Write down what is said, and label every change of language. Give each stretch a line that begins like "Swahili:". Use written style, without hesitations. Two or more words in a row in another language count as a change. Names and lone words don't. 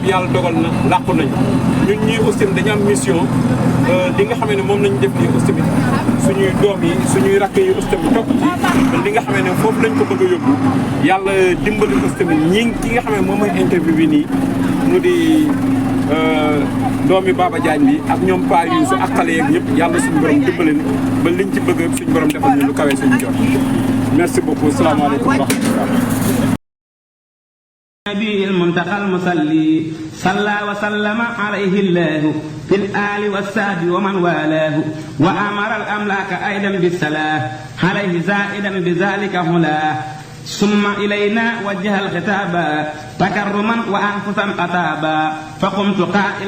Wolof: yàlla dogal na làqu nañu ñun ñii aussi tamit dañu am mission li nga xamee ne moom lañu def nii aussi tamit suñuy doom yi suñuy rakk yi aussi tamit topp ci li nga xamee ne foofu lañ ko bëgg a yóbbu yàlla dimbali aussi tamit ñi ki nga xamee moom mooy interview bi nii mu di doomi Baba Diagne bi ak ñoom Pa Youssou ak xale yeeg ñëpp yàlla suñu borom dimbali ba liñ ci bëgg suñu borom defal ñu lu kawee suñu jot
French: merci beaucoup
Arabic: السلام عليكم ورحمة الله. النبي المنتقى المصلي صلى وسلم عليه الله في الآل والسهد ومن والاه وأمر الأملاك أيضا بالصلاة عليه زائدا بذلك هلاه ثم إلينا وجه الخطاب تكرما وأنفسا قطابا فقمت قائلا